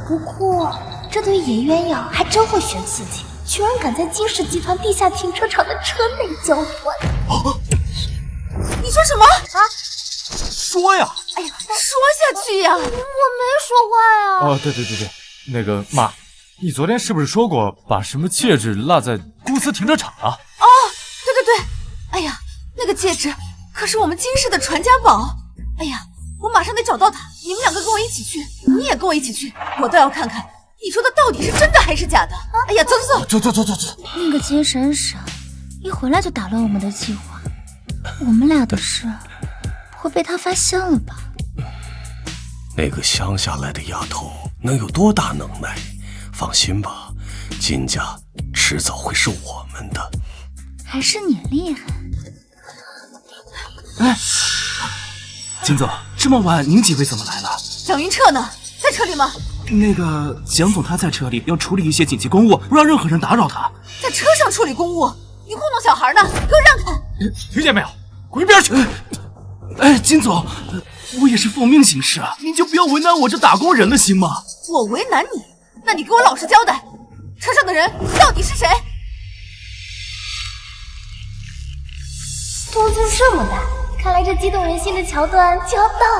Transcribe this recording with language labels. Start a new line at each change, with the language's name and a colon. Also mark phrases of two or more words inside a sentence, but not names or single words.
Chinese: 不過，這對於顏鴛瑤還真會選刺激，居然敢在金氏集團地下停車場的車內交換。你說什麼？啊？說呀！哎呀，說下去呀！我沒說話呀。哦，對，那個媽，你昨天是不是說過把什麼戒指落在公司停車場了？哦，對，哎呀，那個戒指可是我們金氏的傳家寶。哎呀，我馬上得找到它，你們兩個跟我一起去，你也跟我一起去，我倒要看看你說的到底是真的還是假的。哎呀，走。那個金閃閃一回來就打亂我們的計劃，我們倆的事不會被他發現了吧？那個鄉下來的丫頭能有多大能耐？放心吧，金家遲早會是我們的。還是你厲害。哎，金總，這麼晚您幾位怎麼來了？蔣雲徹呢？在車裡嗎？那個蔣總他在車裡要處理一些緊急公務，不讓任何人打擾他。在車上處理公務？你糊弄小孩呢？給我讓開！聽見沒有？滾一邊去！哎，金總，我也是奉命行事啊，您就不要為難我這打工人了，行嗎？我為難你？那你給我老實交代，車上的人到底是誰？動靜這麼大，看來這激動人心的橋段就要到了。